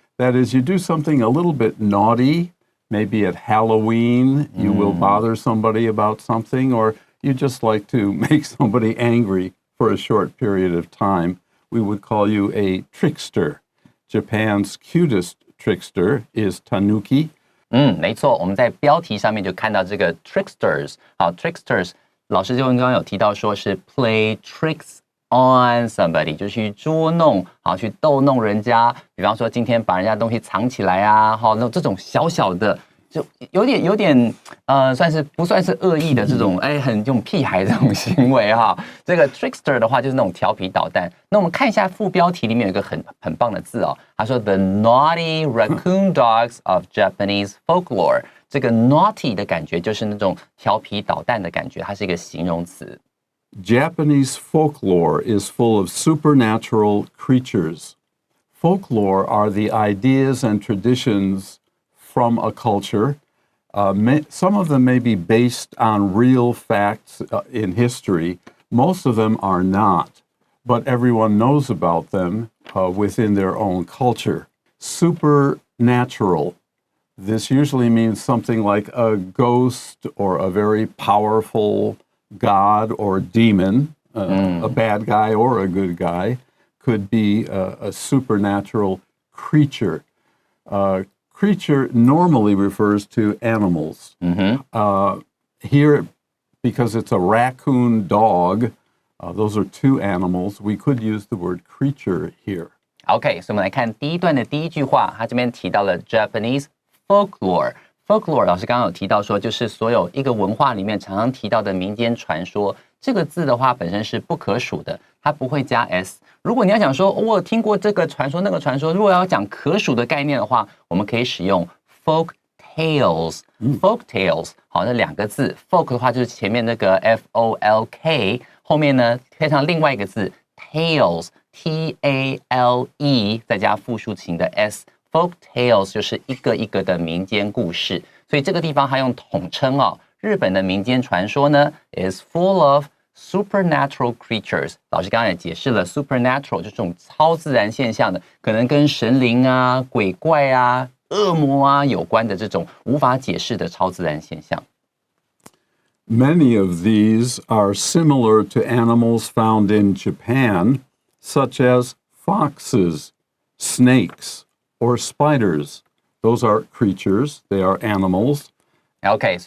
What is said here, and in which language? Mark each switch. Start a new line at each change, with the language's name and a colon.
English: That is, you do something a little bit naughty, maybe at Halloween, you will bother somebody about something, or you just like to make somebody angry for a short period of time. We would call you a trickster. Japan's cutest trickster is Tanuki.
Chinese: 没错，我们在标题上面就看到这个 Tricksters。好 ，Tricksters， 老师就刚刚有提到说是
English: play tricks on somebody，
Chinese: 就去捉弄，好，去逗弄人家。比方说今天把人家东西藏起来啊，好，那这种小小的，就有点不算是恶意的这种，很这种屁孩这种行为哈。这个 trickster 的话就是那种调皮捣蛋。那我们看一下副标题里面有一个很棒的字哦，他说
English: The naughty raccoon dogs of Japanese folklore。
Chinese: 这个 naughty 的感觉就是那种调皮捣蛋的感觉，它是一个形容词。
English: Japanese folklore is full of supernatural creatures. Folklore are the ideas and traditions from a culture. Some of them may be based on real facts in history. Most of them are not, but everyone knows about them within their own culture. Supernatural. This usually means something like a ghost or a very powerful god or demon, a bad guy or a good guy, could be a supernatural creature. Creature normally refers to animals. Here, because it's a raccoon dog, those are two animals. We could use the word creature here.
Chinese: OK， 所以我们来看第一段的第一句话，它这边提到了 Japanese folklore。folklore 老师刚刚有提到说，就是所有一个文化里面常常提到的民间传说。这个字的话本身是不可数的，它不会加 s。如果你要讲说，我有听过这个传说那个传说，如果要讲可数的概念的话，我们可以使用 folk tales。folk tales 好，那两个字 folk 的话就是前面那个 folk， 后面呢配上另外一个字 tales tale 再加复数形的 s。folk tales 就是一个一个的民间故事，所以这个地方它用统称哦。日本的民间传说呢
English: is full of supernatural creatures。
Chinese: 老师刚刚也解释了 supernatural 就是这种超自然现象的，可能跟神灵啊、鬼怪啊、恶魔啊有关的这种无法解释的超自然现象。
English: Many of these are similar to animals found in Japan, such as foxes, snakes, or spiders. Those are creatures, they are animals.OK，